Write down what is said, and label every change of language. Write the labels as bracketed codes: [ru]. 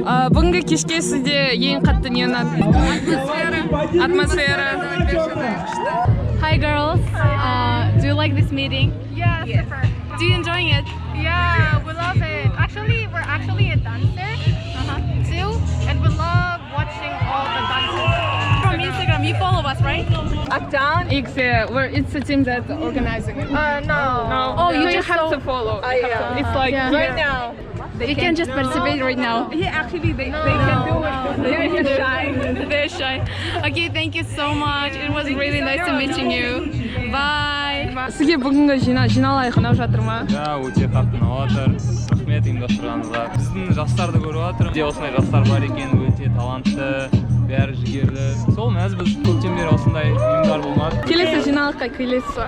[kk] Бүгінгі кешке сізде ең қатты не ұнады? Атмосфера. [en] Hi girls, do you like this meeting? Yeah, super. Do you enjoying it? Yeah, we love it. Actually, we're actually a dancer too, and we love watching all the dances. From Instagram, you follow us, right? Uptown X, it's a team that's organizing it. No. Oh, you just have to follow. It's like right now. You can just participate right now. Yeah, actually, they can do it. They're shy. They're shy. Okay, thank you so much. It was really nice to meeting you. Bye. [kk] Сізге бүгінгі Жиналайық ұнап жатыр ма? Да, өте қатты ұнап жатыр. Рахмет ұйымдастырғаныңызға. Біздің жастарды көріп жатырмын. Осындай жастар бар екен, өте талантты, бәрі жігерлі. Сол мәз біз көптен бері осындай ұйымдар болмады. Келесі жиналыққа келесіз ба?